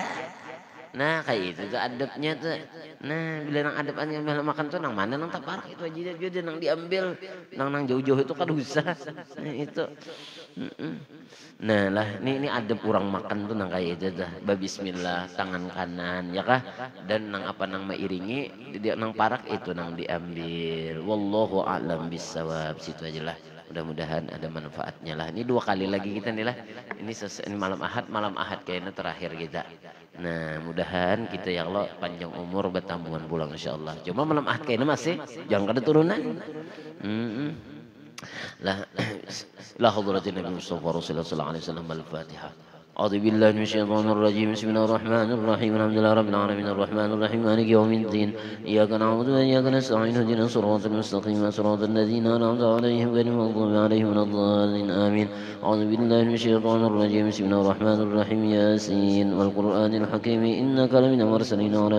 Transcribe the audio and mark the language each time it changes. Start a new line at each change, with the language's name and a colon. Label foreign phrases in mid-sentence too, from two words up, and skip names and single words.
Banjar: Nah kayak itu tuh adabnya tuh. Nah bila nang adabannya makan tuh nang mana nang tak parak itu aja dia nang diambil nang jauh-jauh itu kada usah. Nah itu. Nah lah ini adab orang makan tuh nang kayak itu tuh. Bismillah tangan kanan ya kah dan nang apa nang mairingi dia nang parak itu nang diambil.
Arabic: والله أعلم بالصواب
Banjar: situ aja lah. Mudah-mudahan ada manfaatnya lah. Ini 2 kali lagi kita nih lah. Ini malam ahad kayaknya terakhir kita. Nah mudahan kita
Arabic: يا الله
Banjar: panjang umur bertambungan pulang insyaallah. Cuma malam ahad kayaknya masih jangan ada turunan.
Arabic: لحضرة النبي مصطفى رسول الله صلى الله عليه وسلم الفاتحة. أعوذ بالله من الشيطان الرجيم بسم الله الرحمن الرحيم الحمد لله رب العالمين الرحمن الرحيم مالك يوم الدين إياك نعبد وإياك نستعين اهدنا الصراط المستقيم صراط الذين أنعمت عليهم غير المغضوب عليهم ولا الضالين آمين أعوذ بالله من الشيطان الرجيم بسم الله الرحمن الرحيم ياسين والقرآن الحكيم إنك لمن المرسلين على